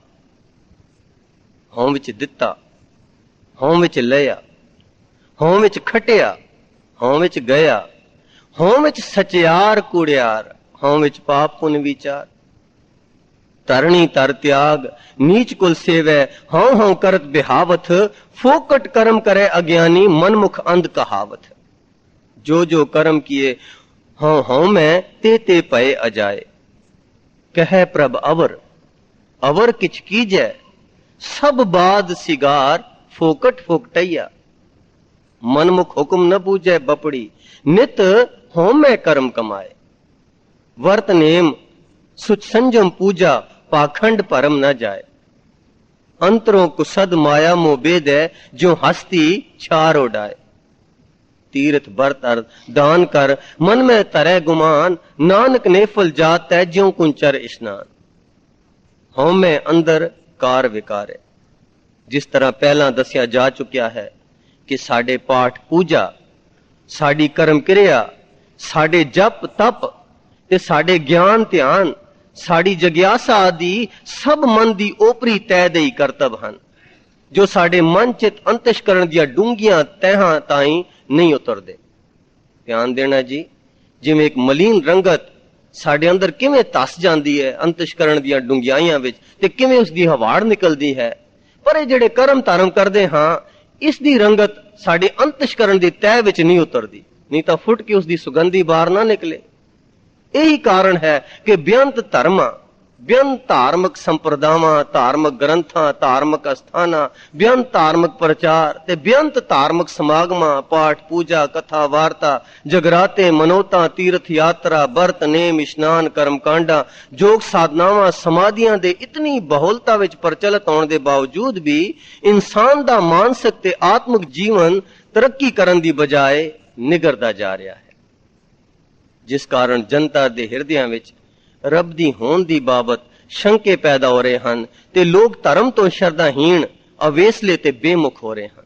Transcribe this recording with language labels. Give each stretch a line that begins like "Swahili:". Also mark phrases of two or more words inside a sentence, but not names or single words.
Punjabi: ਹਉ ਵਿੱਚ ਦਿੱਤਾ, ਹਉ ਵਿੱਚ ਲਿਆ, ਹਉ ਵਿੱਚ ਖਟਿਆ, ਹਉ ਵਿੱਚ ਗਿਆ, ਹਉ ਵਿੱਚ ਸਚਿਆਰ ਕੂੜਿਆਰ, ਹਉ ਵਿੱਚ ਪਾਪ ਪੁਨ ਵਿਚਾਰ। ਧਰਣੀ ਧਰ ਤਿਆਗ ਨੀਚ ਕੁਲ ਸੇਵੈ, ਹਉ ਹਉ ਕਰਤ ਬਿਹਾਵਤ, ਫੋਕਟ ਕਰਮ
Braj: करे अज्ञानी मनमुख अंध कहावत। जो जो कर्म किए हौ हौ में ते ते पए अजाए, कह प्रभ अवर अवर किछ कीजै, सब बाद सिगार फोकट फोकटैया। मनमुख हुक्म न बूझै बपड़ी, नित हौ में कर्म कमाए। वर्त नेम सुच संजम पूजा, पाखंड परम न जाए। अंतरों कुसद माया मोह बेद है, जो हस्ती छार उड़ाए। तीर्थ बरत अर्थ दान कर मन में तरह गुमान, नानक नेफल जात है ज्यों कुंचर स्नान। हौ में अंदर कार विकार है।
Punjabi: ਜਿਸ ਤਰ੍ਹਾਂ ਪਹਿਲਾ ਦੱਸਿਆ ਜਾ ਚੁੱਕਿਆ ਹੈ ਕਿ ਸਾਡੇ ਪਾਠ ਪੂਜਾ, ਸਾਡੀ ਕਰਮ ਕ੍ਰਿਆ, ਸਾਡੇ ਜਪ ਤਪ ਤੇ ਸਾਡੇ ਗਿਆਨ ਧਿਆਨ, ਸਾਡੀ ਜਗਿਆਸਾ ਆਦਿ ਸਭ ਮਨ ਦੀ ਓਪਰੀ ਤਹਿ ਦੇ ਕਰਤਬ ਹਨ, ਜੋ ਸਾਡੇ ਮਨ ਚਿੱਤ ਅੰਤਹਕਰਣ ਦੀਆਂ ਡੂੰਘੀਆਂ ਤਹਾਂ ਤਾਈਂ ਨਹੀਂ ਉਤਰਦੇ। ਧਿਆਨ ਦੇਣਾ ਜੀ, ਜਿਵੇਂ ਇੱਕ ਮਲੀਨ ਰੰਗਤ ਸਾਡੇ ਅੰਦਰ ਕਿਵੇਂ ਤਸ ਜਾਂਦੀ ਹੈ ਅੰਤਹਕਰਣ ਦੀਆਂ ਡੂੰਘਿਆਈਆਂ ਵਿੱਚ ਤੇ ਕਿਵੇਂ ਉਸਦੀ ਹਵਾੜ ਨਿਕਲਦੀ ਹੈ, ਪਰ ਇਹ ਜਿਹੜੇ ਕਰਮ ਧਰਮ ਕਰਦੇ ਹਾਂ, ਇਸ ਦੀ ਰੰਗਤ ਸਾਡੇ ਅੰਤਹਕਰਣ ਦੀ ਤਹਿ ਵਿੱਚ ਨਹੀਂ ਉਤਰਦੀ, ਨਹੀਂ ਤਾਂ ਫੁੱਟ ਕੇ ਉਸਦੀ ਸੁਗੰਧੀ ਬਾਹਰ ਨਾ ਨਿਕਲੇ।
Hindi: यही कारण है कि बेअंत धर्मां
Punjabi: ਬੇਅੰਤ ਧਾਰਮਿਕ ਸੰਪਰਦਾਵਾਂ, ਧਾਰਮਿਕ ਗ੍ਰੰਥਾਂ, ਧਾਰਮਿਕ ਅਸਥਾਨਾਂ, ਬੇਅੰਤ ਧਾਰਮਿਕ ਪ੍ਰਚਾਰ ਤੇ ਬੇਅੰਤ ਧਾਰਮਿਕ ਸਮਾਗਮਾਂ, ਪਾਠ ਪੂਜਾ, ਕਥਾ ਵਾਰਤਾ, ਜਗਰਾਤੇ, ਮਨੋਤਾਂ, ਤੀਰਥ ਯਾਤਰਾ, ਵਰਤ ਨੇਮ, ਇਸ਼ਨਾਨ, ਕਰਮਕਾਂਡਾਂ, ਯੋਗ ਸਾਧਨਾਵਾਂ, ਸਮਾਧੀਆਂ ਦੇ ਇਤਨੀ ਬਹੁਲਤਾ ਵਿੱਚ ਪ੍ਰਚਲਿਤ ਹੋਣ ਦੇ ਬਾਵਜੂਦ ਵੀ ਇਨਸਾਨ ਦਾ ਮਾਨਸਿਕ ਤੇ ਆਤਮਿਕ ਜੀਵਨ ਤਰੱਕੀ ਕਰਨ ਦੀ ਬਜਾਏ ਨਿਗਰਦਾ ਜਾ ਰਿਹਾ ਹੈ, ਜਿਸ ਕਾਰਨ ਜਨਤਾ ਦੇ ਹਿਰਦਿਆਂ ਵਿੱਚ ਰੱਬ ਦੀ ਹੋਂਦ ਦੀ ਬਾਬਤ ਸ਼ੰਕੇ ਪੈਦਾ ਹੋ ਰਹੇ ਹਨ ਤੇ ਲੋਕ ਧਰਮ ਤੋਂ ਸ਼ਰਧਾਹੀਣ, ਅਵੇਸਲੇ ਤੇ ਬੇਮੁਖ ਹੋ ਰਹੇ ਹਨ।